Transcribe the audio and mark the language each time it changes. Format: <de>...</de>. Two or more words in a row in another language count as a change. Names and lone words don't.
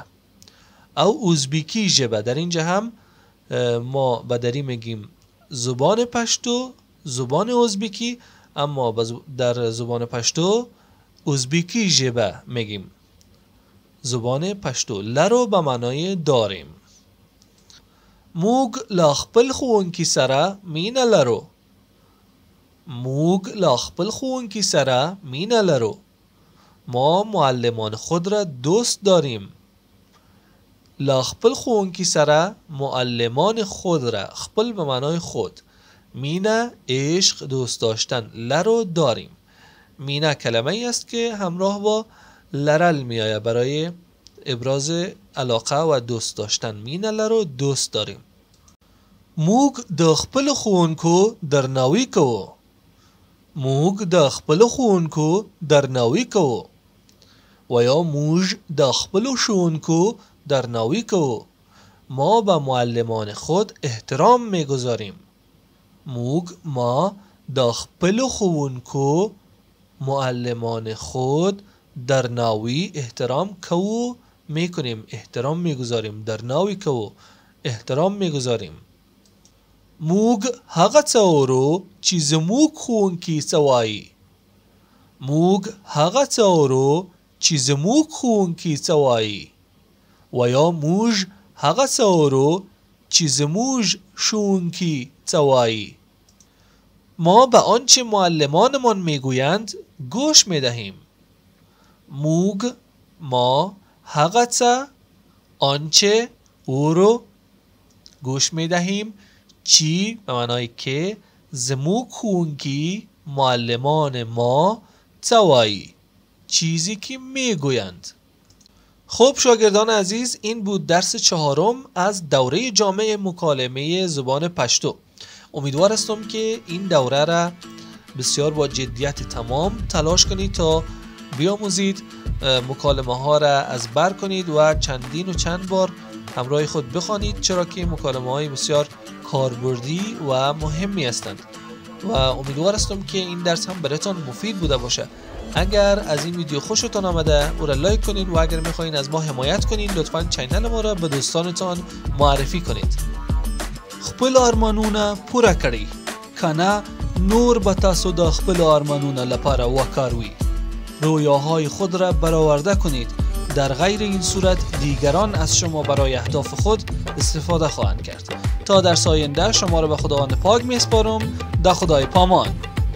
<ps>او ازبکی ژبه،</ps> <fa>در اینجا هم ما به دری میگیم زبان پشتو، زبان ازبکی، اما در زبان پشتو</fa> <ps>ازبکی ژبه</ps> <fa>میگیم. زبان پشتو لرو به معنای داریم.</fa> <ps>موږ له خپل ښوونکي سره مینه لرو. موږ له خپل ښوونکي سره مینه لرو.</ps> <fa>ما معلمان خود را دوست داریم.</fa> <ps>له خپل ښوونکي سره</ps> <fa>معلمان خود را، خپل به معنای خود، مینه عشق دوست داشتن لرو داریم. مینه کلمه ای است که همراه با لرل می آید برای ابراز علاقه و دوست داشتن.</fa> <ps>مینه لرو</ps> <fa>دوست داریم.</fa> <ps>موږ د خپل ښوونکو درناوی کوو. موږ د خپل ښوونکو درناوی کوو.</ps> <fa>و یا</fa> <ps>موږ د خپل ښوونکو درناوی کو.</ps> <fa>ما به معلمان خود احترام میگذاریم.</fa> <ps>موگ ما د خپلو ښوونکو</ps> <fa>معلمان خود</fa> <ps>درناوی احترام کو میکنیم.</ps> <fa>احترام میگذاریم.</fa> <ps>درناوی کو</ps> <fa>احترام میگذاریم.</fa> <ps>موگ هغه څه اورو چې زموږ ښوونکي څه وایي. موگ هغه څه اورو چې زموږ ښوونکي څه وایي.</ps> <fa>و یا</fa> <ps>موږ هغه څه اورو چې زموږ ښوونکي څه وایي.</ps> <fa>ما به آنچه معلمانمان میگویند گوش میدهیم.</fa> <ps>موگ ما هغه څه آنچه او رو</ps> <fa>گوش میدهیم چی به معنای که</fa> <ps>زموږ ښوونکي</ps> <fa>معلمان ما</fa> <ps>څه وایي،</ps> <fa>چیزی که میگویند. خب شاگردان عزیز، این بود درس 4 از دوره جامع مکالمه زبان پشتو. امیدوار هستم که این دوره را بسیار با جدیت تمام تلاش کنید تا بیاموزید، مکالمه ها را از بر کنید و چندین و چند بار همراه خود بخوانید، چرا که مکالمه های بسیار کاربردی و مهمی هستند و امیدوار هستم که این درس هم براتون مفید بوده باشه. اگر از این ویدیو خوشتون آمده او را لایک کنید و اگر میخواین از ما حمایت کنید لطفاً چینل ما را به دوستانتان معرفی کنید.</fa> <ps>خپل ارمانونه پوره کړئ، کنه نور به تاسو د خپل ارمانونه لپاره وکاروي.</ps> <fa>رویاهای خود را برآورده کنید، در غیر این صورت دیگران از شما برای اهداف خود استفاده خواهند کرد. تا در آینده شما را به خداوند پاک میسپارم. دا خدای پامان.</fa>